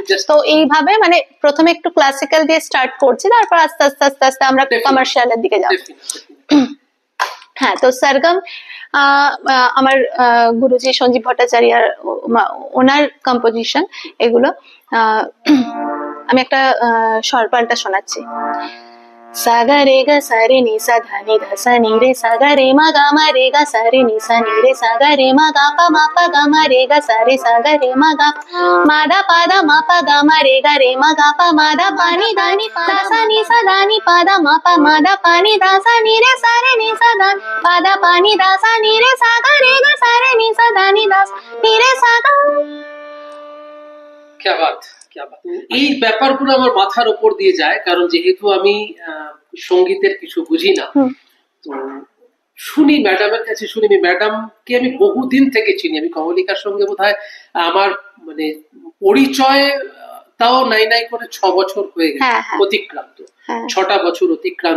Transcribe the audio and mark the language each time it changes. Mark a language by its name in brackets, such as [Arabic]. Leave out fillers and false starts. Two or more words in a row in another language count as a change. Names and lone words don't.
[Bangla] তো এইভাবে মানে প্রথমে একটু ক্লাসিক্যাল দিয়ে স্টার্ট করছি, তারপর আস্তে আস্তে আস্তে আস্তে আমরা কমার্শিয়ালের দিকে যাবো। হ্যাঁ, তো সরগম আমার গুরুজি সঞ্জীব ভট্টাচার্য ওনার কম্পোজিশন এগুলো। আমি একটা স্বরপালটা শোনাচ্ছি। सा गा रे गा सा रे नि सा धा नि धा सा नि रे सा गा रे मा गा मा रे गा सा रे नि सा नि रे सा गा रे मा गा पा मा रे गा सा रे मा गा मा दा मा पा गा मा रे गा पा मा दा पा नि दा सा नि पा दा मा पा नि दा सा नि रे सा दा पा दा पा नि दा सा नि रे सा गा रे गा सा रे नि सा धा नि दा नि रे सा गा। [Hindi] क्या बात, क्या बात। [Bangla] এই ব্যাপারগুলো আমার মাথার উপর দিয়ে যায়, কারণ যেহেতু আমি সঙ্গীতের কিছু বুঝি না, তো শুনি ম্যাডামের কাছে, শুনি। ম্যাডামকে আমি বহুদিন থেকে চিনি, আমি কমলিকার সঙ্গে বোধহয় আমার মানে পরিচয় তাও নাই নাই করে 6 বছর হয়ে গেছে অতিক্রান্ত, 6টা বছর অতিক্রান্ত।